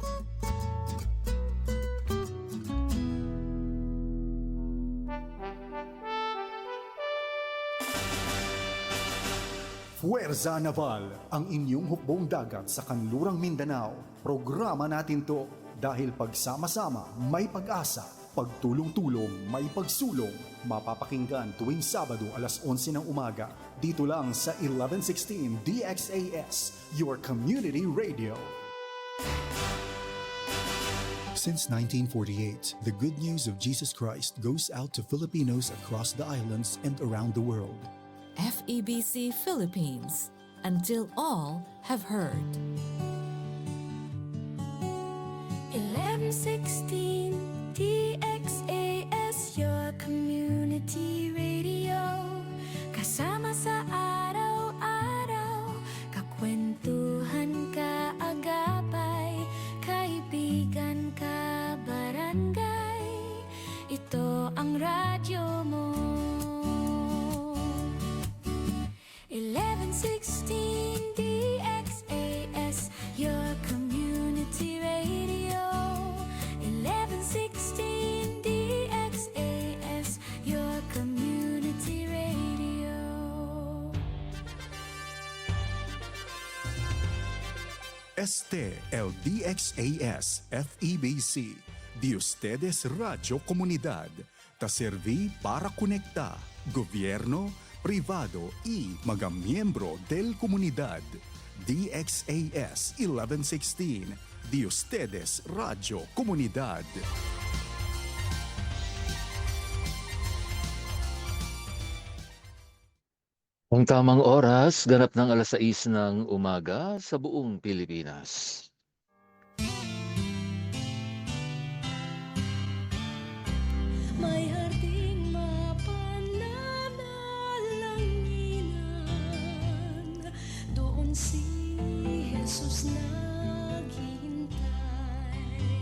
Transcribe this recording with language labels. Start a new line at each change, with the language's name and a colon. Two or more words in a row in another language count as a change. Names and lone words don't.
Filipino: Fuerza Naval, ang inyong hukbong dagat sa kanlurang Mindanao. Programa natin to dahil pagsama-sama may pag-asa, pagtulong-tulong may pagsulong. Mapapakinggan tuwing Sabado alas 11 ng umaga. Dito lang sa 1116 DXAS,
English: your community radio. Since 1948, the good news of Jesus Christ goes out to Filipinos across the islands and around the world. FEBC Philippines, until all have heard. 1116 DXAS, your community radio.
Filipino: Kasama sa araw-araw, kakwentuhan ka agapay, kaibigan ka barangay. Ito ang radyo mo.
English: 1116 DXAS, your community radio. 1116 DXAS, your community radio.
Chavacano: Este el DXAS FEBC, de ustedes Radio Comunidad, ta serví para conectar gobierno, privado y mga miyembro del comunidad. DXAS 1116, de ustedes Radio Comunidad.
Filipino: Ang tamang oras, ganap ng alas 6 ng umaga sa buong Pilipinas. May harding mapananalanginan, doon si Jesus naghihintay.